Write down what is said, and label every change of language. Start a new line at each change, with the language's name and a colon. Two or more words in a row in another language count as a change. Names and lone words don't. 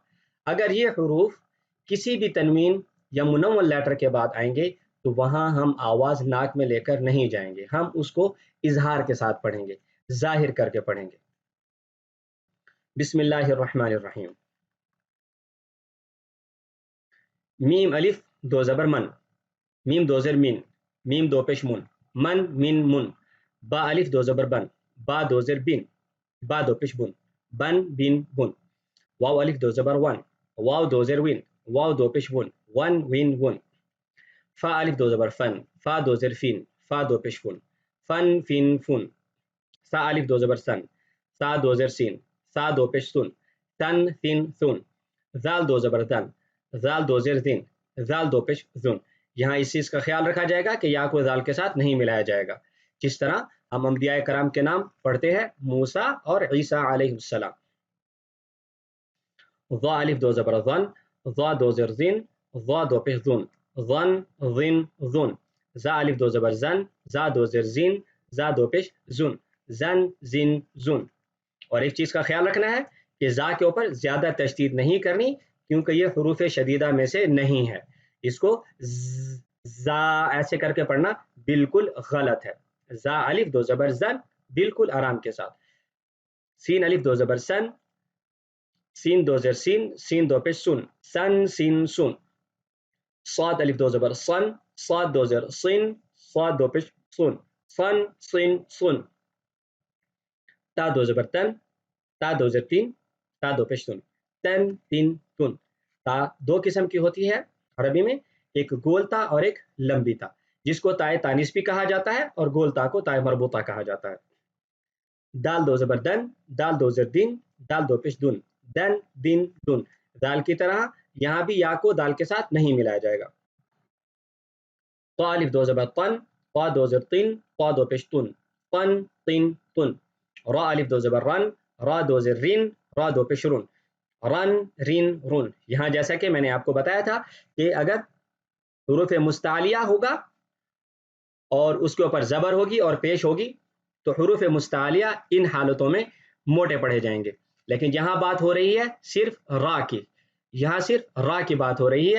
Urdu: اگر یہ حروف کسی بھی تنوین یا منون لیٹر کے بعد آئیں گے تو وہاں ہم آواز ناک میں لے کر نہیں جائیں گے، ہم اس کو اظہار کے ساتھ پڑھیں گے، ظاہر کر کے پڑھیں گے۔
Arabic: بسم اللہ الرحمن الرحیم۔
Urdu: میم الف دو زبر من، میم دو زیر مین، میم دو پیش من، من من من۔ با الف دو زبر بن، با دو زیر بین، با دو پیش بن، بن بین بن۔ واو الف دو زبر ون، واو دو زیر وین، واو دو پیش ون، ون وین ون۔ فا الف دو زبر فن، فا دو زیر فین، فا دو پیش فن، فن فین فن۔ سا الف دو زبر سن، سا دو زیر سین، سا دو پیش سن، سن سین سن۔ زال دو زبر دن، زال دو زیر زین، زال دو پیش زن۔ یہاں اس چیز کا خیال رکھا جائے گا کہ یا کو زال کے ساتھ نہیں ملایا جائے گا، جس طرح ہم انبیاء کرام کے نام پڑھتے ہیں، موسیٰ اور عیسیٰ
Arabic: علیہ السلام۔
Urdu: ضا الف دو زبر ظن، ضا دو زیر زین، ضا دو پیش ظن، ظن ظن ظن۔ زا الف دو زبر زن، زا دو زیر زین، زا دو پیش زن، زن زن زن۔ اور ایک چیز کا خیال رکھنا ہے کہ زا کے اوپر زیادہ تشدید نہیں کرنی، کیونکہ یہ حروف شدیدہ میں سے نہیں ہے، اس کو زا ایسے کر کے پڑھنا بالکل غلط ہے۔ زا الف دو زبر زن، بالکل آرام کے ساتھ۔ سین الف دو زبر سن، سین دو زیر سین، سین دو پیش سن، سن سین سن۔ صاد الف دو زبر صن، صاد دو زیر صن، صاد دو پیش سن، صن صن سن۔ تا دو زبر تن، تا دو زیر تین، تا دو پیش تن، تن تین تن۔ تا دو قسم کی ہوتی ہے عربی میں، ایک گول تا اور ایک لمبی تا، جس کو تائے تانیث بھی کہا جاتا ہے اور گول تا کو تائے مربوطہ کہا جاتا ہے۔ دال دو زبر دن، دال دو زیر دن، دال دو پیش دن، دن دن دن۔ دال کی طرح یہاں بھی یا کو دال کے ساتھ نہیں ملایا جائے گا۔ طا الف دو زبر طن، طا دو زیر طن، طا دو پیش تن، طن طن تن۔ را الف دو زبر رن، را دو زیر رن، را دو پیش رن، رن رن رن۔ یہاں جیسا کہ میں نے آپ کو بتایا تھا کہ اگر حروف مستعلیہ ہوگا اور اس کے اوپر زبر ہوگی اور پیش ہوگی تو حروف مستعلیہ ان حالتوں میں موٹے پڑھے جائیں گے، لیکن یہاں بات ہو رہی ہے صرف را کی، یہاں صرف را کی بات ہو رہی ہے۔